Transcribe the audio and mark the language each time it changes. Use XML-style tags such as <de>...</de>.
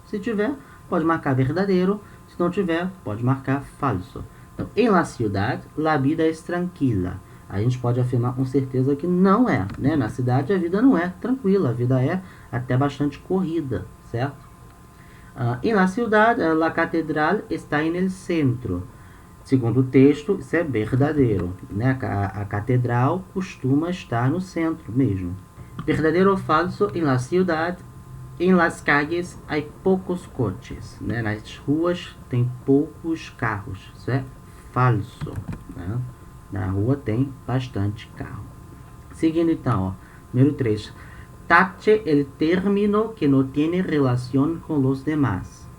<pt>Se tiver, pode marcar verdadeiro. Se não tiver, pode marcar falso. Então,</pt> <es>em la ciudad, la vida es tranquila.</es> <pt>A gente pode afirmar com certeza que não é, né? Na cidade a vida não é tranquila, a vida é até bastante corrida, certo?</pt> <es>Em la ciudad, la catedral está en el centro.</es> <pt>Segundo o texto, isso é verdadeiro, né? A catedral costuma estar no centro mesmo. Verdadeiro ou falso?</pt> <es>Em la ciudad, em las calles,</es> <pt>há poucos coches. Né? Nas ruas tem poucos carros. Isso é falso. Né? Na rua tem bastante carro. Seguindo então, ó, número 3.</pt> <es>Tache el término que no tiene relación con los demás.</es>